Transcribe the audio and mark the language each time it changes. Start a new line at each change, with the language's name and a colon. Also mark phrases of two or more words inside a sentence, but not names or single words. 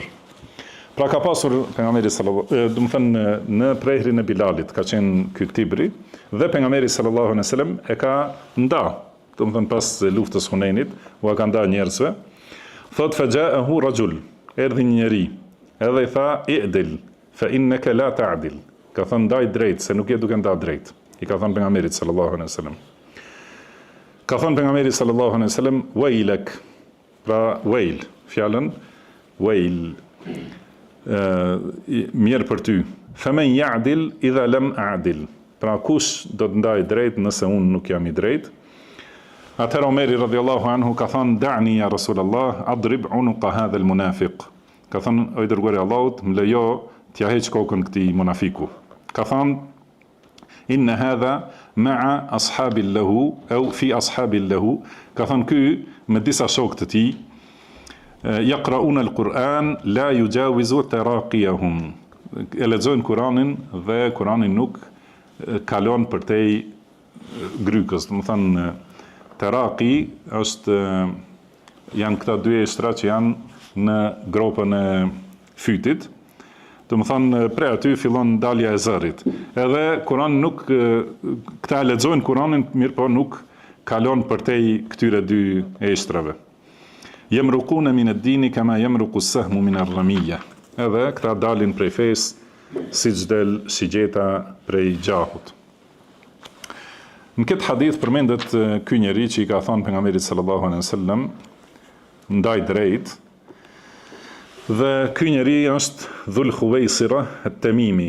Albanian: Pra ka pasur pejgamberi do të thënë në prehrin e Bilalit ka qenë ky tibri, dhe pejgamberi
Arabic: صلى الله عليه
Albanian: dhe sellem e ka nda, do të thënë pas luftës Hunenit, u ka nda njerëzve. Thot
Arabic: فجاءه رجل,
Albanian: erdhi një njeri, edhe i tha
Arabic: اعدل فإنك لا تعدل.
Albanian: Ka thënë ndaj drejt, se nuk je duke nda drejt. I ka thënë pejgamberit
Arabic: صلى الله عليه
Albanian: dhe sellem. Ka thënë pejgamberi
Arabic: صلى الله عليه
Albanian: dhe sellem wailak. Pra wail, fjalën wail, mirë për ty.
Arabic: فمن يعدل إذا لم أعدل.
Albanian: Pra kush do të ndaj drejt nëse unë nuk jam i drejt?
Arabic: Atëherë Omeri رضي الله عنه
Albanian: ka thënë
Arabic: دعني يا رسول الله أضرب عنق هذا المنافق.
Albanian: Ka thënë o i dërguari i Allahut, më lejo t'ja heq kokën këtij munafiku. Ka thënë
Arabic: إن هذا مع أصحاب له أو في أصحاب له.
Albanian: Ka thënë ky me disa shokë të tij
Arabic: يقرؤون القرآن لا يجاوز تراقيهم.
Albanian: E lexojnë Kur'anin dhe Kur'ani nuk kalon përtej grykës. Do të thënë taraqi janë këta dy eshtra që janë në gropën e fytit. Do të thënë prej aty fillon dalja e zërit. Edhe Kurani nuk këta lexojnë Kur'anin, mirë po nuk kalon përtej këtyre dy eshtrave.
Arabic: يمرقون من الدين كما يمرق السهم من الرمية.
Albanian: Edhe këta dalin prej fesë siç del shigjeta prej gjahut. Në këtë hadith përmendet ky njeri që i ka thënë pejgamberit
Arabic: صلى الله عليه وسلم
Albanian: ndaj drejt. Dhe ky njeri është Dhul Khuwaisira at-Tamimi.